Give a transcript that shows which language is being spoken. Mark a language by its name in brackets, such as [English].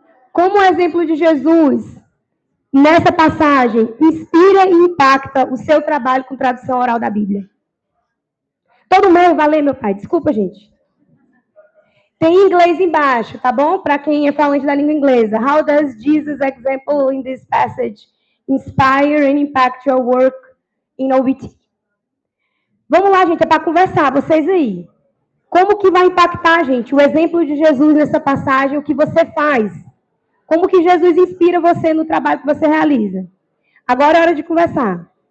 [Portuguese] Como o exemplo de Jesus, nessa passagem, inspira e impacta o seu trabalho com tradução oral da Bíblia? Todo mundo vai ler, meu pai? Desculpa, gente. Tem inglês embaixo, tá bom? Para quem é falante da língua inglesa. [English] How does Jesus' example in this passage inspire and impact your work in OBT? [Portuguese] Vamos lá, gente, é para conversar, vocês aí. Como que vai impactar, gente, o exemplo de Jesus nessa passagem, o que você faz? Como que Jesus inspira você no trabalho que você realiza? Agora é hora de conversar.